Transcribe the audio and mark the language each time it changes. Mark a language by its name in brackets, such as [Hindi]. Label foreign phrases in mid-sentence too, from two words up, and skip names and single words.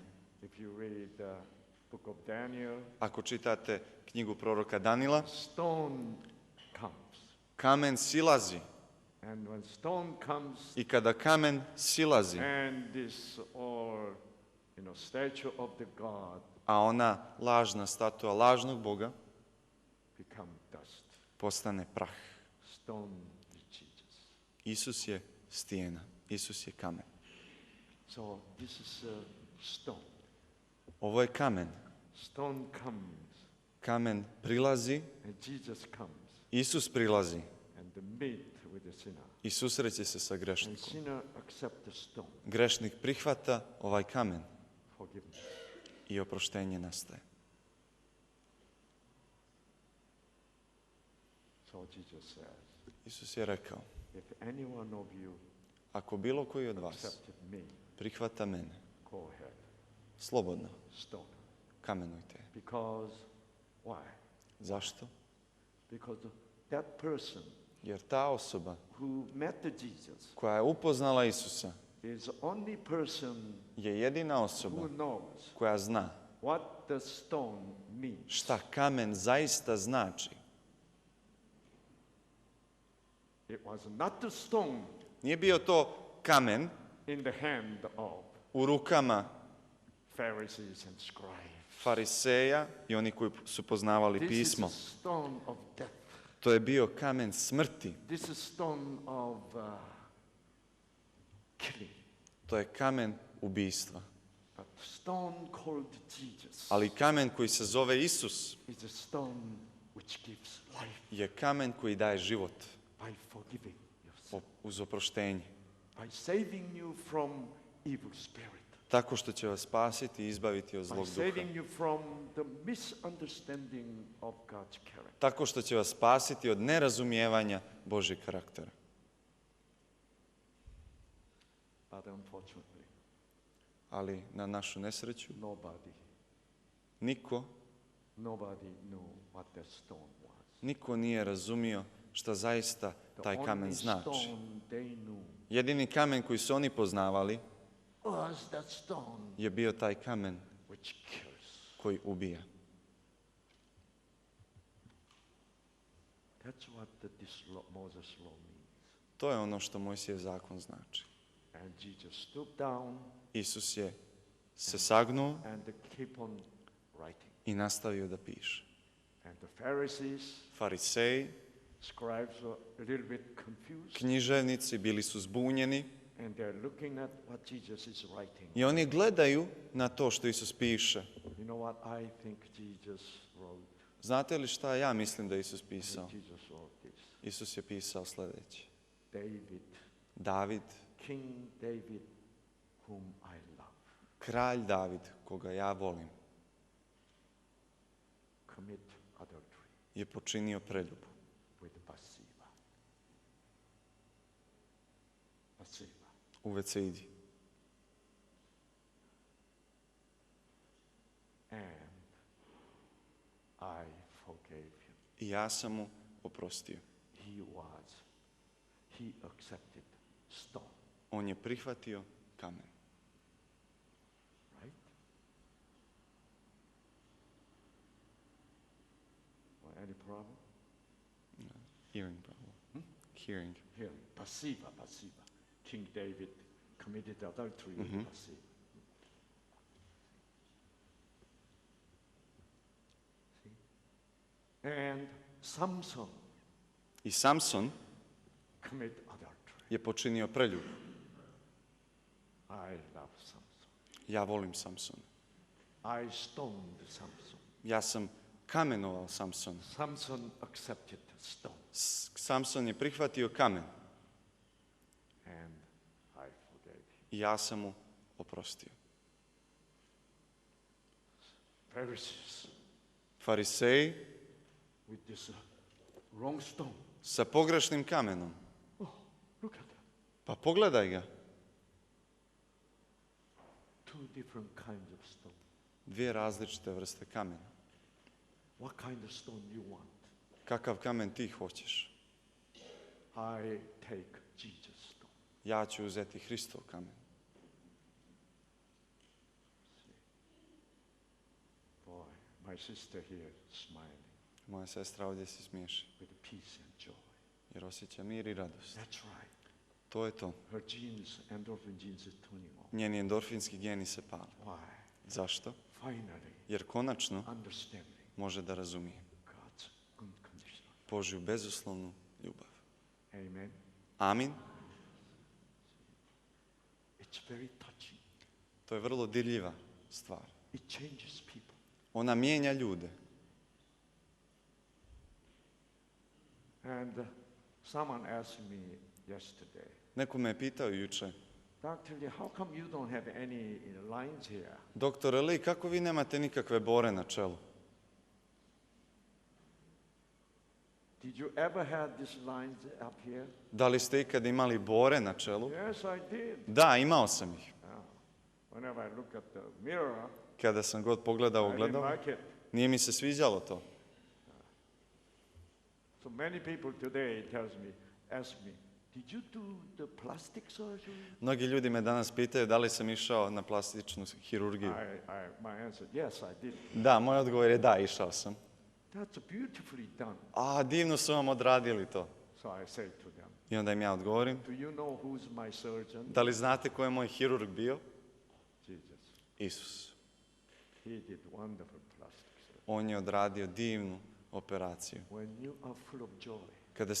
[English] If you read the book of Daniel, [Bosnian] Ako čitate knjigu proroka Danila, [English] stone comes. [Bosnian] kamen silazi. [English] And when stone comes, [Bosnian] I kada kamen silazi, [English] and this all, statue of the God [Bosnian] a ona lažna statua lažnog Boga [English] become dust. [Bosnian] postane prah. [English] Stone is Jesus. [Bosnian] Isus je stijena. Isus je kamen. [English] So this is a stone. [Bosnian] Ovo je kamen. [English] Stone comes, [Bosnian] Kamen prilazi, [English] and Jesus comes [Bosnian] Isus prilazi [English] and meet with the sinner. [Bosnian] i susreće se sa [English] And [Bosnian] grešnikom. [English] sinner accept the stone, [Bosnian] Grešnik prihvata ovaj kamen [English] forgiveness. [Bosnian] i oproštenje nastaje. [English] So Jesus says, [Bosnian] Isus je rekao, [English] if any one of you [Bosnian] ako bilo koji od vas [English] accepted me, [Bosnian] prihvata mene, [English] go ahead, [Bosnian] slobodno [English] stone. [Bosnian] kamenujte. [English] Because, why? [Bosnian] Zašto? [English] Because that person [Bosnian] Jer ta osoba [English] who met Jesus [Bosnian] koja je upoznala Isusa [English] is the only person [Bosnian] je jedina osoba [English] who knows [Bosnian] koja zna [English] what the stone means. [Bosnian] šta kamen zaista znači. [English] It was not the stone [Bosnian] Nije bio to kamen [English] in the hand of [Bosnian] u rukama [English] Pharisees and scribes. [Bosnian] fariseja i oni koji su poznavali [English] This [Bosnian] pismo. [English] is a stone of death. [Bosnian] To je bio kamen smrti. [English] This is stone of killing. [Bosnian] To je kamen ubijstva. [English] But stone called Jesus [Bosnian] Ali kamen koji se zove Isus [English] is a stone which gives life [Bosnian] je kamen koji daje život [English] by forgiving your [Bosnian] uz oproštenje. [English] by saving you from evil spirit, [Bosnian] Tako što će vas spasiti i izbaviti od [English] by [Bosnian] zlog duha. [English] saving you from the misunderstanding of God's character. [Bosnian] Tako što će vas spasiti od nerazumijevanja Božjeg karaktera. [English] But unfortunately, [Bosnian] Ali na našu nesreću, [English] nobody [Bosnian] niko [English] knew what that stone was. [Bosnian] Niko nije razumio šta zaista [English] The [Bosnian] taj kamen [English] only [Bosnian] znači. [English] stone they knew [Bosnian] Jedini kamen koji su oni poznavali [English] was that stone [Bosnian] je bio taj kamen [English] which kills. [Bosnian] koji ubija. [English] That's what this Moses law means. [Bosnian] To je ono što Mojsijev zakon znači. [English] And Jesus stooped down [Bosnian] Isus je se sagnuo [English] and keep on writing. [Bosnian] i nastavio da piše. [English] And the Pharisees, [Bosnian] Fariseji, [English] scribes were a little bit confused, [Bosnian] književnici bili su zbunjeni [English] and they're looking at what Jesus is writing. [Bosnian] i oni gledaju na to što Isus piše. [English] You know what I think Jesus wrote? [Bosnian] Znate li šta ja mislim da je Isus [English] I [Bosnian] pisao? [English] think Jesus wrote this. [Bosnian] Isus je pisao sljedeće. [English] David, [Bosnian] David, [English] King David, whom I love, [Bosnian] kralj David, koga ja volim, [English] commit adultery [Bosnian] je počinio preljubu [English] with Bathsheba. Bathsheba. [Bosnian] u Veceidi. [English] And I forgave him. [Bosnian] I ja sam mu oprostio. [English] He accepted stone, [Bosnian] On je prihvatio kamen. [English] right? Any problem? Hearing problem. Hearing. Here, Bathsheba. King David committed adultery with Bathsheba. See? And Samson [Bosnian] I Samson [English] commit adultery. [Bosnian] je počinio preljubu. [English] I love Samson. [Bosnian] Ja volim Samsona. [English] I stoned Samson. [Bosnian] Ja sam kamenovao Samsona. [English] Samson accepted stone, [Bosnian] Samson je prihvatio kamen [English] and I forgave him. [Bosnian] i ja sam mu oprostio. [English] Pharisees [Bosnian] Fariseji [English] with this wrong stone. [Bosnian] sa pogrešnim kamenom. [English] Oh, look at that. [Bosnian] Pa pogledaj ga. [English] Two different kinds of stone. [Bosnian] Dvije različite vrste kamena. [English] What kind of stone you want? [Bosnian] Kakav kamen ti hoćeš? [English] I take Jesus stone. [Bosnian] Ja ću uzeti Hristov kamen. [English] Boy, my sister here smiling [Bosnian] Moja sestra ovdje se smiješi, [English] with peace and joy. [Bosnian] jer osjeća mir i radost. [English] That's right. [Bosnian] To je to. [English] Her genes, endorphin genes is turning on. [Bosnian] Njeni endorfinski geni se pale. [English] Why? [Bosnian] Zašto? [English] Finally, [Bosnian] Jer konačno [English] understanding [Bosnian] može da razumije [English] God's unconditional. [Bosnian] Božju bezuslovnu ljubav. [English] Amen. [Bosnian] Amin. [English] It's very touching. [Bosnian] To je vrlo dirljiva stvar. [English] It changes people. [Bosnian] Ona mijenja ljude. [English] And someone asked me yesterday, [Bosnian] Neko me je pitao jučer, [English] Dr. Lee, how come you don't have any lines here? [Bosnian] doktore Lee, kako vi nemate nikakve bore na čelu? [English] Did you ever have these lines up here? [Bosnian] Da li ste ikad imali bore na čelu? [English] Yes, I did. [Bosnian] Da, imao sam ih. [English] Whenever I look at the mirror, [Bosnian] Kada sam god pogledao [English] I didn't [Bosnian] ogledalo, [English] like it. [Bosnian] nije mi se sviđalo to. [English] So many people today ask me, did you do the plastic surgery? [Bosnian] Mnogi ljudi me danas pitaju da li sam išao na plastičnu hirurgiju. [English] My answer, yes, I did. [Bosnian] Da, moj odgovor je da, išao sam. [English] That's beautifully done. [Bosnian] A, divno su vam odradili to. [English] So I say to them, [Bosnian] I onda im ja odgovorim, [English] do you know who's my surgeon? [Bosnian] da li znate ko je moj hirurg bio? [English] Jesus. [Bosnian] Isus. [English] He did wonderful plastic surgery. [Bosnian] On je odradio divnu operaciju. [English] When you are full of joy,